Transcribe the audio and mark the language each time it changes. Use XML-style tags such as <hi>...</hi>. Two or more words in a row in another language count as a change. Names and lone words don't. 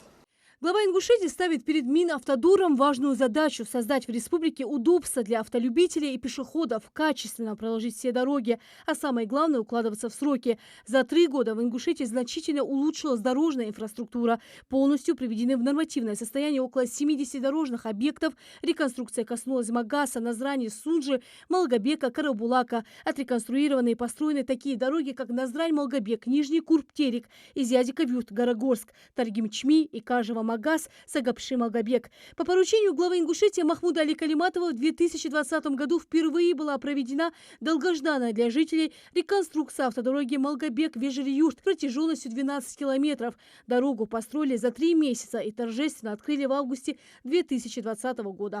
<ru>Глава Ингушетии ставит перед Минавтодором важную задачу – создать в республике удобства для автолюбителей и пешеходов, качественно проложить все дороги, а самое главное – укладываться в сроки. За 3 года в Ингушетии значительно улучшилась дорожная инфраструктура. Полностью приведены в нормативное состояние около 70 дорожных объектов. Реконструкция коснулась Магаса, Назрани, Сунджи, Малгобека, Карабулака. Отреконструированы и построены такие дороги, как Назрань-Малгобек, Нижний Курб-Терек, Изядика-Вют, Горогорск, Таргим-Чми и Кажево-Магас, Сагапши-Малгобек. По поручению главы Ингушетии Махмуда Али Калиматова в 2020 году впервые была проведена долгожданная для жителей реконструкция автодороги Малгобек-Вежери-Юрт протяженностью 12 километров. Дорогу построили за 3 месяца и торжественно открыли в августе 2020 года.</ru>